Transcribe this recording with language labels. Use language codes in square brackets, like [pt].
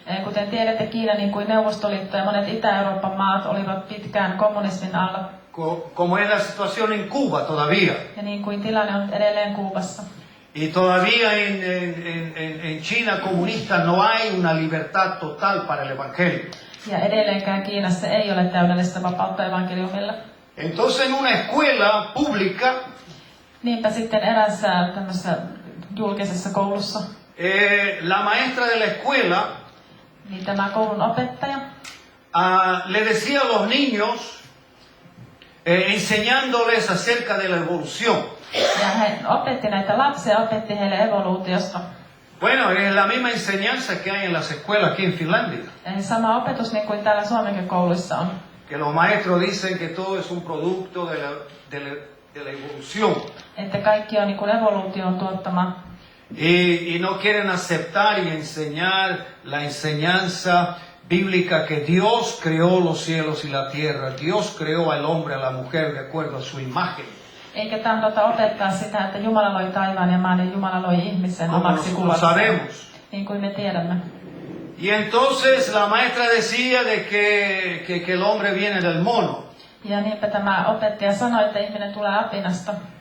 [fi] Kuten tiedätte, Kiina, niin kuin Neuvostoliitto ja monet Itä-Euroopan maat olivat pitkään kommunismin alla. [es] Como es la situación en Cuba todavía. [fi] Ja niin kuin tilanne on edelleen Kuubassa. [es] Y todavía en China comunista no hay una libertad total para el evangelio. [fi] Ja edelleenkään Kiinassa ei ole täydellistä vapautta evankeliumilla. [es] Entonces en una escuela pública, [fi] Niinpä sitten erässä tämmöisessä julkisessa koulussa, [es] la maestra de la escuela [fi] niin tämä koulun opettaja [es] le decía a los niños, enseñándoles acerca de la evolución. [fi] ja hän opetti näitä lapsia, opetti heille evoluutiosta. [es] Bueno, es la misma enseñanza que hay en las escuelas aquí en Finlandia. [fi] Eli sama opetus niin kuin täällä Suomenkin kouluissa on. [es] Que los maestros dicen que todo es un producto de la evolución. [fi] Että kaikki on niin kuin evoluution tuottama. [es] Y no quieren aceptar y enseñar la enseñanza bíblica que Dios creó los cielos y la tierra. Dios creó al hombre y a la mujer de acuerdo a su imagen. [fi] Eikä tahdota opettaa sitä, että Jumala loi taivaan ja maan ja Jumala loi ihmisen omaksi kuvakseen. Niin kuin me tiedämme. [es] Y entonces la maestra decía de que el hombre viene del mono. [fi] Ja niinpä tämä opettaja sanoi, että ihminen tulee apinasta.